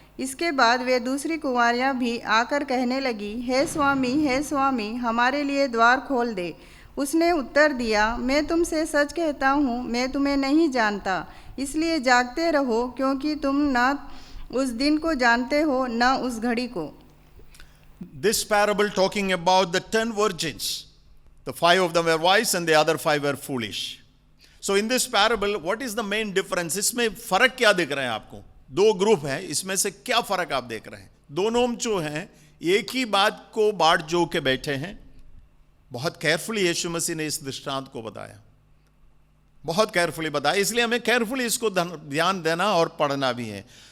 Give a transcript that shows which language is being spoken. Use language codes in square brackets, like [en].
[hi] इसके बाद वे दूसरी कुंवारियां भी आकर कहने लगी, हे स्वामी, हमारे लिए द्वार खोल दे। उसने उत्तर दिया, मैं तुमसे सच कहता हूँ, मैं तुम्हें नहीं जानता। इसलिए जागते रहो, क्योंकि तुम न उस दिन को जानते हो, न उस घड़ी को। [en] This parable talking about the 10 virgins. The 5 of them were wise and the other 5 were foolish. So in this parable, what is the main difference? [hi] इसमें फर्क क्या दिख रहा है आपको? दो ग्रुप है, इसमें से क्या फर्क आप देख रहे हैं? दोनों जो हैं एक ही बात को बाट जो के बैठे हैं। बहुत केयरफुली यीशु मसीह ने इस दृष्टांत को बताया, बहुत केयरफुली बताया, इसलिए हमें केयरफुली इसको ध्यान देना और पढ़ना भी है।